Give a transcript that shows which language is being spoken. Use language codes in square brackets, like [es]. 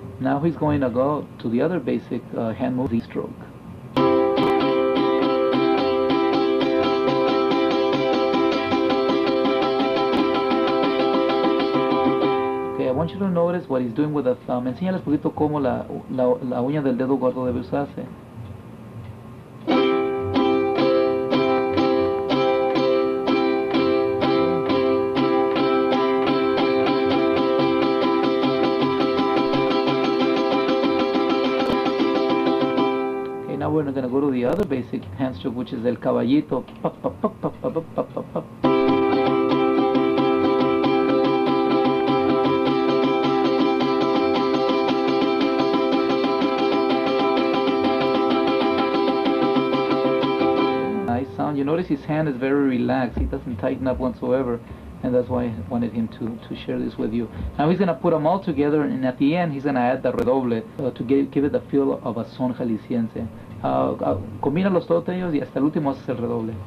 [en] Now he's going to go to the other basic hand move, Z stroke. Okay, I want you to notice what he's doing with the thumb. [es] Enséñales un poquito cómo la uña del dedo gordo debe usarse. [en] Now we're going to go to the other basic hand stroke, which is el caballito. Pop, pop, pop, pop, pop, pop, pop, pop. Nice sound. You notice his hand is very relaxed. He doesn't tighten up whatsoever, and that's why I wanted him to share this with you. Now he's going to put them all together, and at the end he's going to add the redoble to give it the feel of a son jalisciense. [es] Combínalos todos ellos y hasta el último haces el redoble.